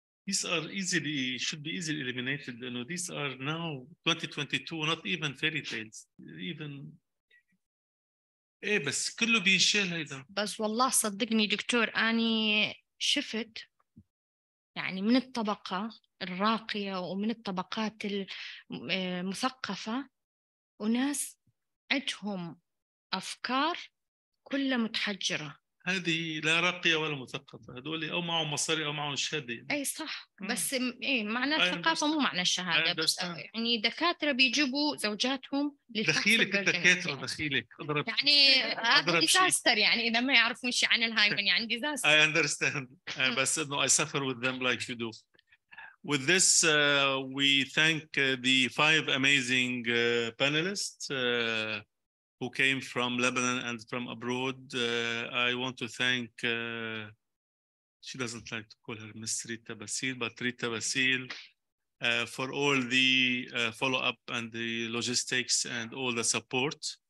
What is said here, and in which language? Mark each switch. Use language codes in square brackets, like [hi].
[en] these are easily should be easily eliminated. You know, these are now 2022, not even fairy tales. [ar] Even إيه بس كله بينشال هيدا. بس والله صدقني دكتور أني شفت يعني من الطبقة الراقية ومن الطبقات المثقفة وناس عندهم أفكار كلها متحجرة. هذه لا راقية ولا مثقفة، هذول أو معهم مصاري أو معهم شهادة. أي صح. بس إيه معنى الثقافة مو معنى الشهادة. بس يعني دكاترة بيجيبوا زوجاتهم دخيلك الدكاترة دخيلك أضرب يعني هذا ديزاستر. يعني إذا ما يعرفون شيء عن الهايمن يعني ديزاستر. [en] I understand. بس إنه I suffer with them like you do. With this, we thank the 5 amazing panelists who came from Lebanon and from abroad. I want to thank, she doesn't like to call her Miss Rita Basil, but Rita Basil, for all the follow-up and the logistics and all the support.